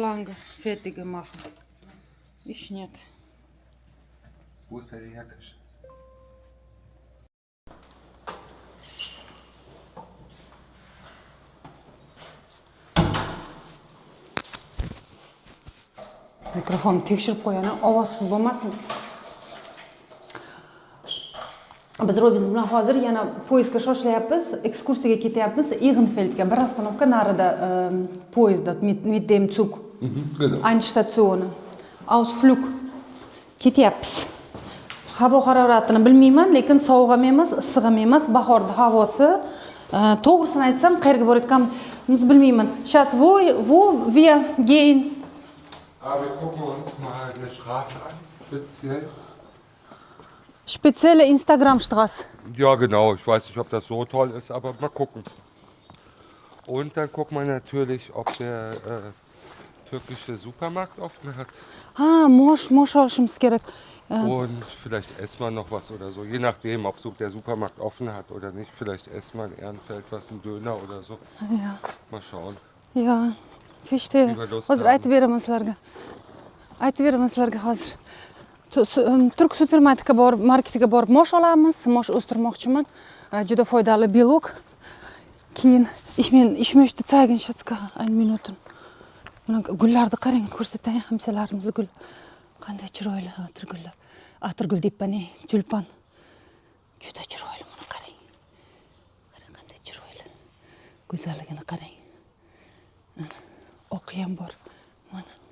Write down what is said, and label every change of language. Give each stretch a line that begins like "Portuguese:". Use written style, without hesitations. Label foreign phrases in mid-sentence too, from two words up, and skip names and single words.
German: Schlange fertig machen. Ich nicht. Wo ist deine Jacke?
Uzbek: Mikrofonni tekshirib qo'yani, ovozsiz bo'lmasin. Biz Robiz bilan hozir yana poyezdga shoshilyapmiz, ekskursiyaga ketyapmiz. Iggenfeldga, bir ostanovka narida poyezdda
German: mit dem Zug. Endstation. Ausflug.
Uzbek: Ketyapmiz. Havo haroratini bilmayman, lekin sovuq ham emas, issiq ham emas, bahorda havosi. To'g'risini aytsam, qayerga borayotganimiz bilmayman.
German: Schatz, wo wir gehen? Aber wir gucken uns mal eine Straße an, speziell. Spezielle Instagram-Straße. Ja, genau. Ich weiß nicht, ob das so toll ist, aber mal gucken. Und dann gucken wir natürlich, ob der türkische Supermarkt offen hat.
Uzbek: Ha, mosh olishimiz kerak.
German: Und vielleicht essen wir noch was oder so. Je nachdem, ob so der Supermarkt offen hat oder nicht. Vielleicht essen wir in Ehrenfeld was, ein Döner oder so. Ja. Mal schauen. Ja, verstehe.
Uzbek: Hozir aytib beraman sizlarga. Hozir. Turk supermarketiga borib mosh olamiz. Mosh o'stirmoqchiman. Juda foydali belok.
German: Keyin ich möchte zeigen, Schatzka, 1 Minuten.
Uzbek: Mana gullarni qarang, ko'rsatay hamsalarimiz gul. Qanday chiroyli atirgullar. Atirgul deyapman, tulpan. Juda chiroyli, mana qarang. Qarang qanday chiroyli. Go'zalligini qarang. Oqi ham bor. Mana.